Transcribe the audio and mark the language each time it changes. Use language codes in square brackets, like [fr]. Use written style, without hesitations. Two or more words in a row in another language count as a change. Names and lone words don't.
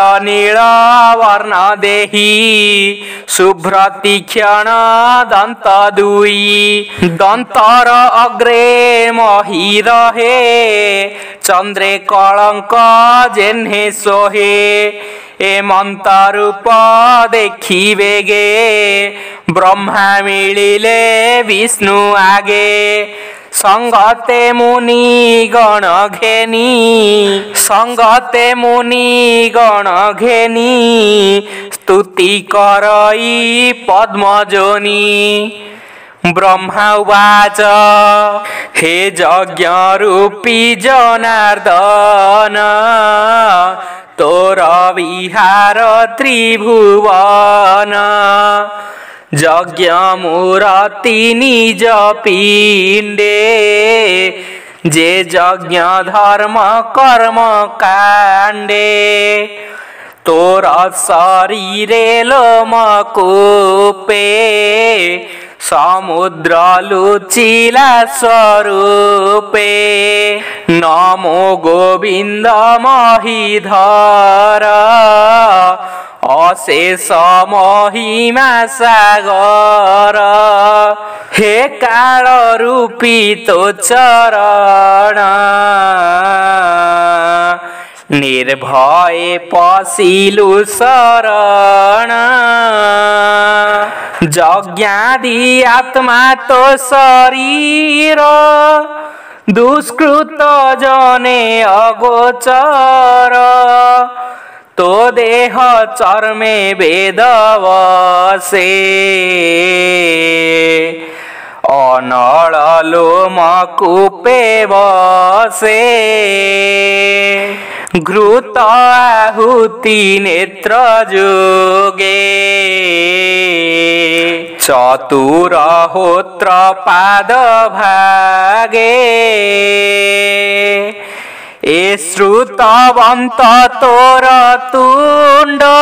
[or] ନୀଳ ବର୍ଣ୍ଣ ଦେହୀ ଶୁଭ୍ର ତୀକ୍ଷଣ ଦନ୍ତ ଦୁଇ ଦନ୍ତର ଅଗ୍ରେ ମହୀ ରହେ ଚନ୍ଦ୍ରେ କଳଙ୍କ ଯେହ୍ନେ ସୋହେ ଏମନ୍ତ ରୂପ ଦେଖି ବେଗେ ବ୍ରହ୍ମା ମିଳିଲେ ବିଷ୍ଣୁ ଆଗେ ସଙ୍ଗତେ ମୁନି ଗଣ ଘେନି ସ୍ତୁତି କରଇ ପଦ୍ମଯୋନି [sa] ब्रह्मा उवाच [or] ହେ ଯଜ୍ଞ ରୂପୀ ଜନାର୍ଦ୍ଦନ ତୋର ବିହାର ତ୍ରିଭୁବନ ଯଜ୍ଞ ମୂର୍ତ୍ତି ନିଜ ପିଣ୍ଡେ ଯେ ଯଜ୍ଞ ଧର୍ମ କର୍ମ କାଣ୍ଡେ ତୋର ଶରୀରେ ଲୋମକୂପେ ସମୁଦ୍ର ଲୁଚିଲା ସ୍ୱରୂପେ ନମୋ ଗୋବିନ୍ଦ ମହୀଧର ଅଶେଷ ମହିମା ସାଗର ହେ କାଳ ରୂପୀ ତୋ ଚରଣ ନିର୍ଭୟ ପଶିଲୁ ଶରଣ ଯଜ୍ଞାଦି ଆତ୍ମା ତୋ ଶରୀର ଦୁଷ୍କୃତ ଜନେ ଅଗୋଚର ତୋ ଦେହ ଚର୍ମେ ବେଦ ବସେ ଅନଳ ଲୋମକୂପେ ବସେ ଘୃତ ଆହୁତି ନେତ୍ର ଯୋଗେ ଚତୁରହୋତ୍ର ପାଦ ଭାଗେ ଏ ଶ୍ରୁତବନ୍ତ ତୋର ତୁଣ୍ଡ